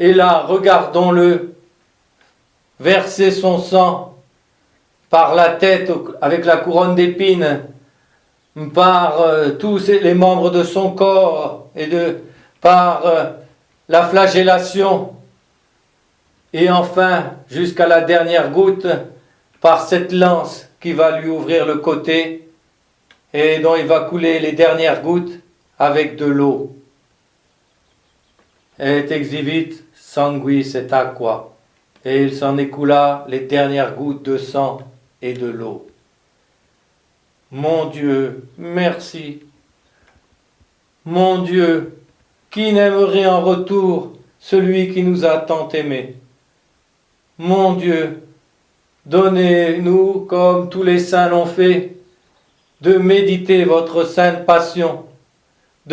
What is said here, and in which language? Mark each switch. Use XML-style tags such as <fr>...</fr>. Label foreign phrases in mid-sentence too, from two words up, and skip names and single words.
<fr>Et là, regardons-le verser son sang par la tête avec la couronne d'épines, par tous les membres de son corps et par la flagellation, et enfin jusqu'à la dernière goutte par cette lance qui va lui ouvrir le côté et dont il va couler les dernières gouttes avec de l'eau.</fr> <la>Et exhibit sanguis et aqua,</la> <fr>et il s'en écoula les dernières gouttes de sang et de l'eau. Mon Dieu, merci. Mon Dieu, qui n'aimerait en retour celui qui nous a tant aimés? Mon Dieu, donnez-nous, comme tous les saints l'ont fait, de méditer votre sainte passion, de</fr>